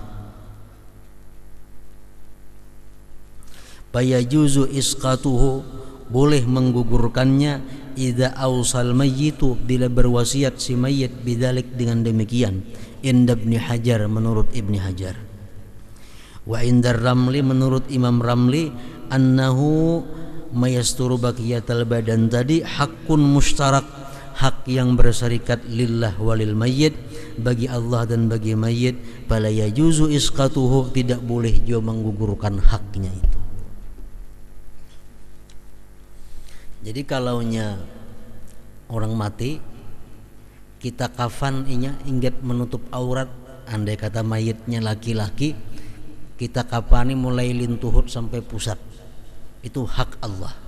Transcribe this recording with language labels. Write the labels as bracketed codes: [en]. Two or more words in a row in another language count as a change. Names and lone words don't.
[ar] فيجوز إسقاطه, [bjn] boleh menggugurkannya, [ar] إذا أوصى الميت, [bjn] bila berwasiat si mayit bidzalik, dengan demikian. [ar] عند ابن حجر, [bjn] menurut Ibnu Hajar. [ar] وعند الرملي, [bjn] menurut Imam Ramli, [ar] أنه ما يستر باقي البدن tadi حق مشترك, [bjn] hak yang berserikat [ar] لله وللميت, [bjn] bagi Allah dan bagi mayyit. [ar] فلا يجوز إسقاطه, [bjn] tidak boleh juga menggugurkan haknya itu. Jadi kalaunya orang mati, kita kafan inya ingat menutup aurat, andai kata mayitnya laki-laki, kita kafani mulai lintuhut sampai pusat, itu hak Allah.